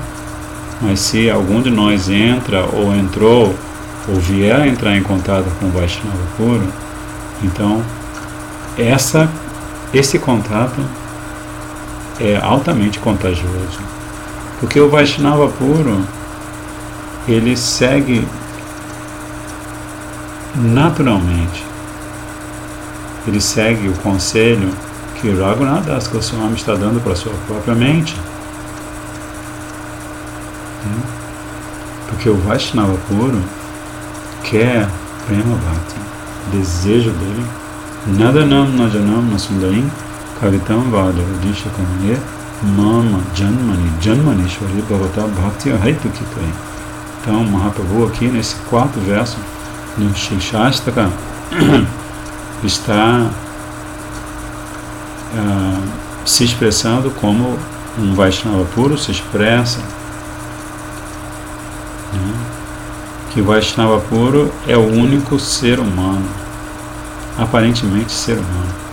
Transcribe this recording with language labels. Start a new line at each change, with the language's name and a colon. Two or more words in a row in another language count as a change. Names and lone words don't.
Portuguese: Mas se algum de nós entra ou entrou ou vier a entrar em contato com o Vaishnava puro, então esse contato é altamente contagioso, porque o Vaishnava puro ele segue naturalmente, ele segue o conselho que Raghunath Das Goswami está dando para a sua própria mente. Porque o Vaishnava puro quer
Sanskrit: prema bhakti,
Portuguese: desejo dele,
Sanskrit: nadanam najanam nasundarim kavitam vada udisha kamane mama janmanishwari bhavata bhakti ahaitukitoi.
Portuguese: Então Mahaprabhu aqui nesse 4º verso do Shikshashtaka está se expressando como um Vaishnava puro se expressa, que o Vaishnava puro é o único ser humano, aparentemente ser humano,